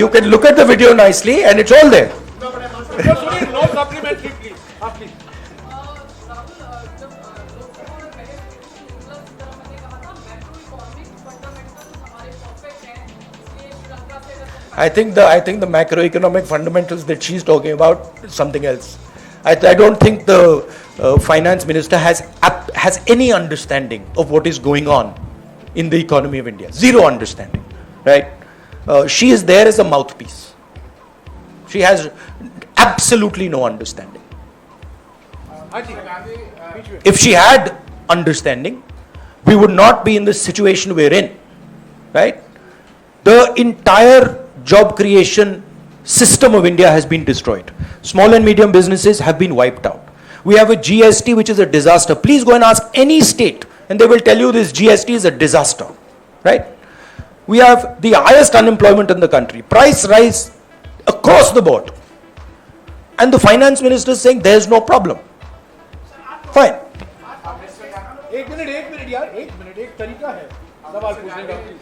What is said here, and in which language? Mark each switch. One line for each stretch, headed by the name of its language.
English: You can look at the video nicely, and it's all there.
Hindi: चाहिए। Sunil, no supplementary please, आप please. Rahul, जब लोकसभा में पहले निर्मला सीतारमण ने कहा था मैक्रो इकोनॉमिक फंडामेंटल्स हमारे परफेक्ट हैं, इसलिए श्रीलंका से अगर
English: I think the macroeconomic fundamentals that she's talking about is something else. I don't think the finance minister has any understanding of what is going on in the economy of India. Zero understanding, right? She is there as a mouthpiece. She has absolutely no understanding.
Hindi: हाँ जी, बीच में।
English: If she had understanding, we would not be in the situation we're in, right? The entire job creation system of India has been destroyed. Small and medium businesses have been wiped out. We have a GST which is a disaster. Please go and ask any state and they will tell you this GST is a disaster, right? We have the highest unemployment in the country. Price rise across the board. And the finance minister is saying there is no problem. Fine.
Hindi: एक minute यार, एक तरीका है सवाल पूछने का।